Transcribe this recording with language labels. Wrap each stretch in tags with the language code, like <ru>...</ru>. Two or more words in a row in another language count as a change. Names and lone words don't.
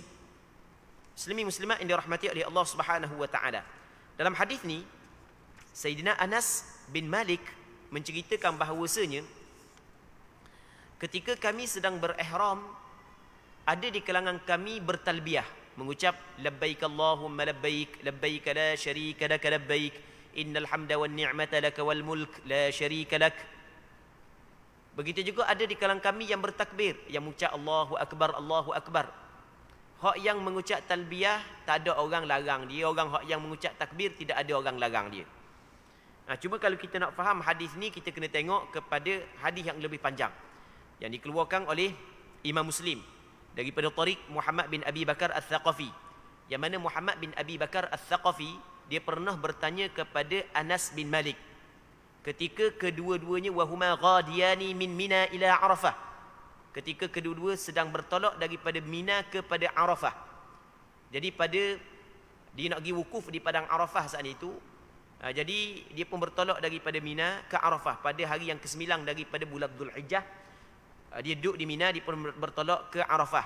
<ms>Muslimi muslimat yang dirahmati oleh Allah</ms> <ar>سبحانه وتعالى.</ar> <ms>Dalam hadis ni Sayyidina Anas bin Malik menceritakan bahawasanya ketika kami sedang berihram, ada di kalangan kami bertalbiyah, mengucap</ms> <ar>لبيك اللهم لبيك، لبيك لا شريك لك لبيك، إن الحمد والنعمة لك والملك لا شريك لك.</ar> <ms>Begitu juga ada di kalangan kami yang bertakbir, yang mengucap</ms> <ar>الله أكبر، الله أكبر.</ar> <ms>Hak yang mengucap talbiyah tak ada orang larang dia, orang hak yang mengucap takbir tidak ada orang larang dia. Cuma kalau kita nak faham hadis ni, kita kena tengok kepada hadis yang lebih panjang yang dikeluarkan oleh Imam Muslim daripada tariq Muhammad bin Abi Bakar Al-Thaqafi, yang mana Muhammad bin Abi Bakar Al-Thaqafi dia pernah bertanya kepada Anas bin Malik ketika kedua-duanya</ms> <ar>وهما غاديان من منى إلى عرفة,</ar> <ms>ketika kedua-dua sedang bertolak daripada Mina kepada Arafah. Jadi pada dia nak pergi wukuf di padang Arafah saat itu, jadi dia pun bertolak daripada Mina ke Arafah pada hari yang ke-9 daripada bulan Dzulhijjah. Dia duduk di Mina, dia pun bertolak ke Arafah.</ms>